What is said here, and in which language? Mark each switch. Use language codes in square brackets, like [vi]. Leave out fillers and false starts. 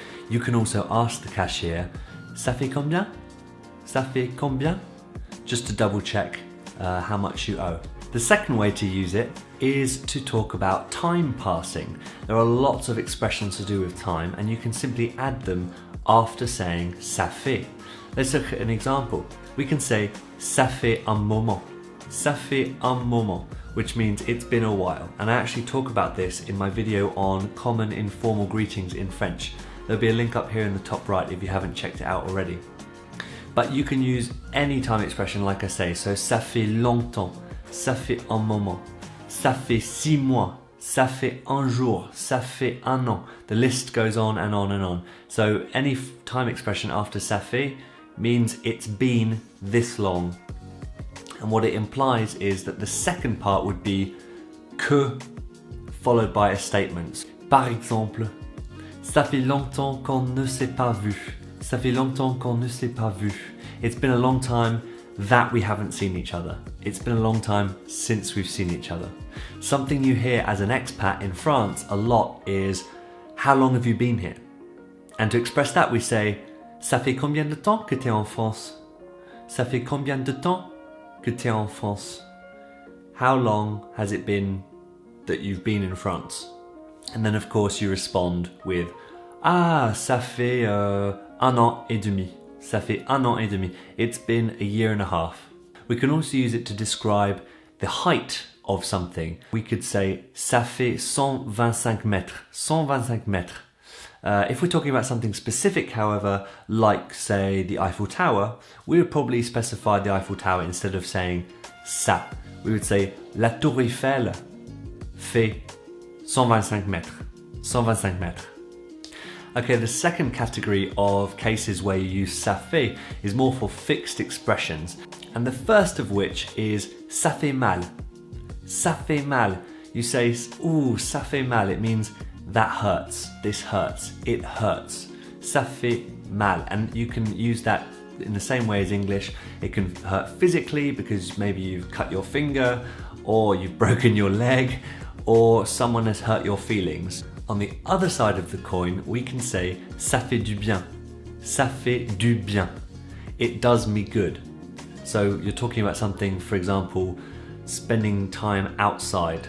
[en] You can also ask the cashier, [fr] ça fait combien? Ça fait combien? [en] Just to double check how much you owe. The second way to use it is to talk about time passing. There are lots of expressions to do with time, and you can simply add them after saying ça fait. Let's look at an example. We can say [fr] ça fait un moment. Ça fait un moment, [en] which means it's been a while. And I actually talk about this in my video on common informal greetings in French. There'll be a link up here in the top right if you haven't checked it out already. But you can use any time expression like I say, so [fr] ça fait longtemps, ça fait un moment, ça fait 6 mois, ça fait un jour, ça fait un an. [en] The list goes on and on and on. So any time expression after ça fait means it's been this long. And what it implies is that the second part would be que followed by a statement. [fr] Par exemple, ça fait longtemps qu'on ne s'est pas vu. Ça fait longtemps qu'on ne s'est pas vu. [en] It's been a long time that we haven't seen each other. It's been a long time since we've seen each other. Something you hear as an expat in France a lot is, how long have you been here? And to express that we say, [fr] ça fait combien de temps que t'es en France? Ça fait combien de temps que t'es en France? [en] How long has it been that you've been in France? And then of course you respond with, ah, [fr] ça fait un an et demi. Ça fait un an et demi. [en] It's been a year and a half. We can also use it to describe the height of something. We could say, [fr] ça fait 125 mètres. 125 mètres. [en] If we're talking about something specific, however, like say the Eiffel Tower, we would probably specify the Eiffel Tower instead of saying ça. We would say, [fr] la tour Eiffel fait 125 mètres. 125 mètres. [en] Okay, the second category of cases where you use ça fait is more for fixed expressions. And the first of which is [fr] ça fait mal. Ça fait mal. [en] You say, ooh, [fr] ça fait mal. [en] It means that hurts. This hurts. It hurts. [fr] Ça fait mal. [en] And you can use that in the same way as English. It can hurt physically because maybe you've cut your finger or you've broken your leg, or someone has hurt your feelings. On the other side of the coin, we can say [fr] ça fait du bien. Ça fait du bien. [en] It does me good. So you're talking about something, for example, spending time outside.